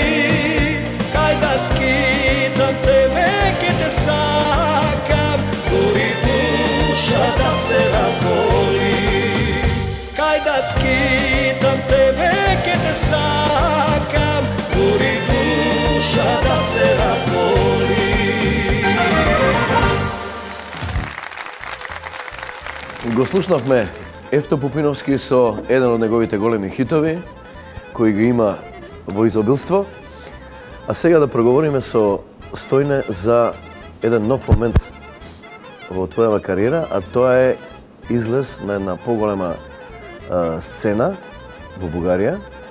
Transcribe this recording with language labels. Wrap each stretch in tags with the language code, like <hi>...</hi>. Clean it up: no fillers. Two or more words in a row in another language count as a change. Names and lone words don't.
<mk>Кај да скитам тебе ќе те сакам, гори душа да се раздвои. Кај да скитам тебе ќе те сакам, гори душа да се раздвои. Го слушнавме Евто Пупиновски со еден од неговите големи хитови, кои ги има во изобилство. А сега да проговориме со Стојне за еден нов момент во твојава кариера, а тоа е излез на една поголема сцена во Бугарија.</mk>